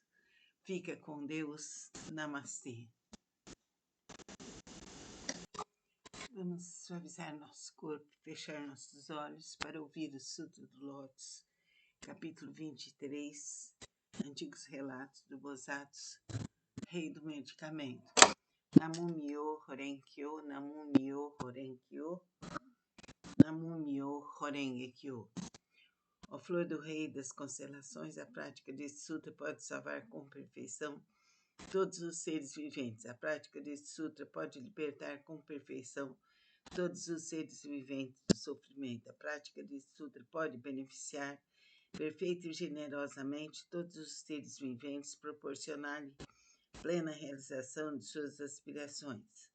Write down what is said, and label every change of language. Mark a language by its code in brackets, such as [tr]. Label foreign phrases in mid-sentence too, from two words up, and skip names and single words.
[pt] Fica com Deus. Namastê. Vamos suavizar nosso corpo, fechar nossos olhos para ouvir o Sutra do Lótus, capítulo 23, Antigos Relatos do Bosatsu, Rei do Medicamento. [ja] 南無妙法蓮華経、南無妙法蓮華経、南無妙法蓮華経. [pt] Ó flor do Rei das Constelações, a prática deste sutra pode salvar com perfeição todos os seres viventes. A prática deste sutra pode libertar com perfeição todos os seres viventes do sofrimento. A prática deste sutra pode beneficiar perfeita e generosamente todos os seres viventes, proporcionar-lhe plena realização de suas aspirações.